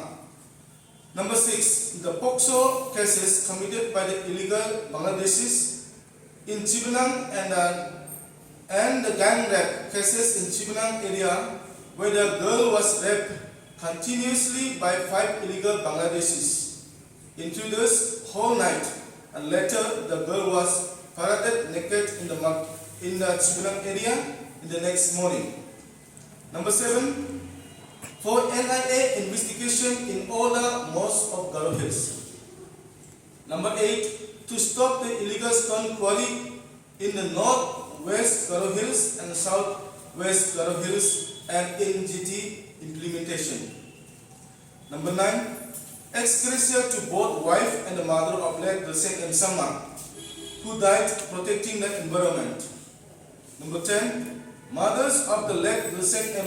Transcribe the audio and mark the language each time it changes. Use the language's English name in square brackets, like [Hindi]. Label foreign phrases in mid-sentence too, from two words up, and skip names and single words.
[English] Number 6, the POCSO cases committed by the illegal Bangladeshis in Chibanang and the gang rape cases in Chibanang area where the girl was raped continuously by 5 illegal Bangladeshis intruders whole night, and later the girl was paraded naked in the Chibanang area in the next morning. Number 7, for NIA investigation in all the mosques of Garo Hills. Number 8, to stop the illegal stone quarry in the north-west Garo Hills and south-west Garo Hills and NGT implementation. Number 9, ex gratia to both wife and the mother of late Dilseng M. Sangma, who died protecting the environment. Number 10, mothers of the late Dilseng M.